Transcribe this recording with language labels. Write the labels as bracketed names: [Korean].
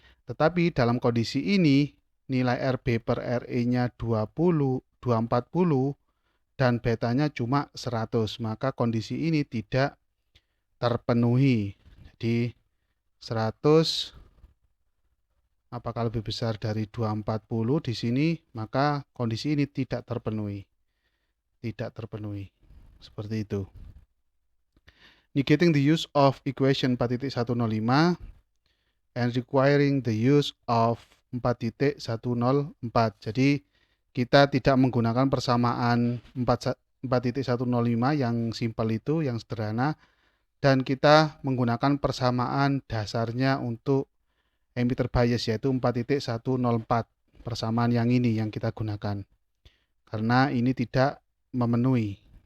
[Indonesian] Tetapi dalam kondisi ini, nilai RB per RE-nya 240 dan betanya cuma 100, maka kondisi ini tidak terpenuhi. Jadi 100 apakah lebih besar dari 240 di sini, maka kondisi ini tidak terpenuhi. Tidak terpenuhi. Seperti itu. [English] Negating the use of equation 4.105 and requiring the use of 4.104. [Indonesian] Jadi kita tidak menggunakan persamaan 4.105 yang simpel itu, yang sederhana, dan kita menggunakan persamaan dasarnya untuk emitter bias yaitu 4.104. Persamaan yang ini yang kita gunakan. Karena ini tidak memenuhi.